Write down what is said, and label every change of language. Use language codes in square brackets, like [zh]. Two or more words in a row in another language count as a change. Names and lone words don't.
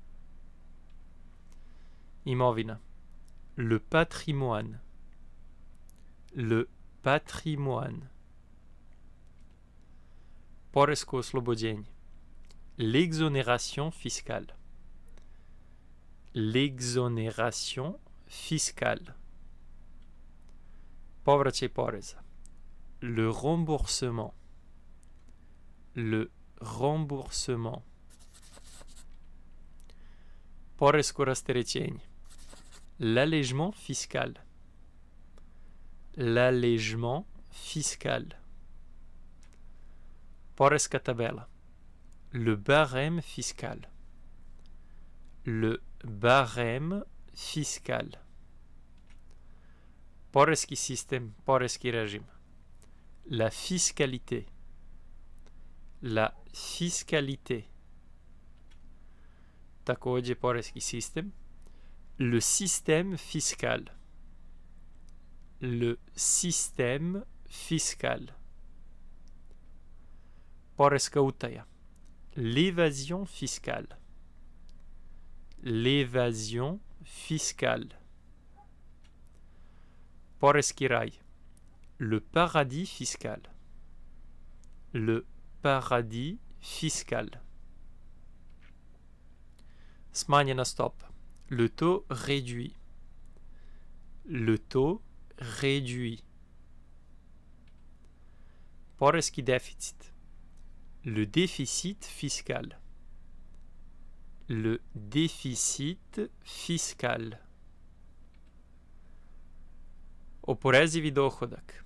[fr] Imovina. Le patrimoine. Le patrimoine. [sr] Poresko oslobođenje. [fr] L'exonération fiscale. L'exonération fiscale. [sr] Povraćaj poreza. [fr] Le remboursement. Le remboursement. [sr] Poresko rasterećenje. [fr] L'allègement fiscal. L'allègement fiscal. [sr] Poreska tabela. [fr] Le barème fiscal. Le barème fiscal. [sr] Poreski sistem, poreski režim. [fr] La fiscalité. La fiscalité. [sr] Takođe poreski sistem. [fr] Le système fiscal. Le système fiscal. [sr] Poreska utaja. [fr] L'évasion fiscale. L'évasion fiscale. [sr] Poreski raj. [fr] Le paradis fiscal. Le paradis fiscal. [sr] Smanjena stopa. [fr] Le taux réduit. Le taux réduit. Poreski déficit. Le déficit fiscal. le déficit fiscal. [sr] Oporezivi dohodak.